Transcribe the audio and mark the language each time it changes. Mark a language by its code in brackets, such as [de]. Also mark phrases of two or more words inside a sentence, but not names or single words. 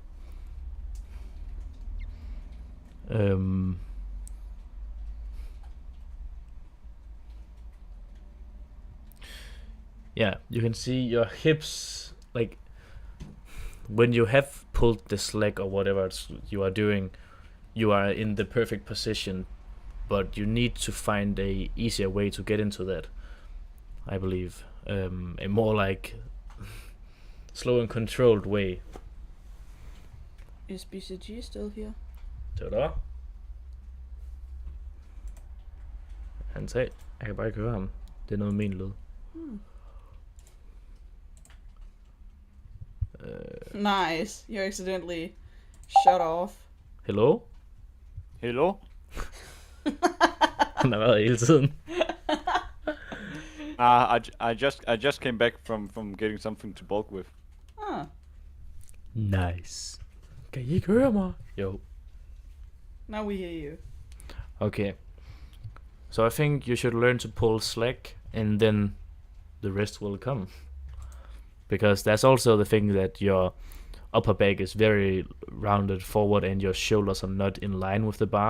[en] Yeah, you can see your hips, like when you have pulled the slack or whatever you are doing, you are in the perfect position, but you need to find a easier way to get into that, I believe. A more like slow and controlled way. Is BCG still here? Tada. [da] Han sagde, jeg kan bare ikke høre ham. Det er noget min lyd. [en] Nice. You accidentally shut off. Hello? Hello? [da] Han har været hele tiden. [en] I just came back from getting something to bulk with. Ah. Nice. [da] Kan I ikke høre mig? Jo. [en] Now we hear you. Okay. So I think you should learn to pull slack, and then the rest will come. Because that's also the thing that your upper back is very rounded forward and your shoulders are not in line with the bar.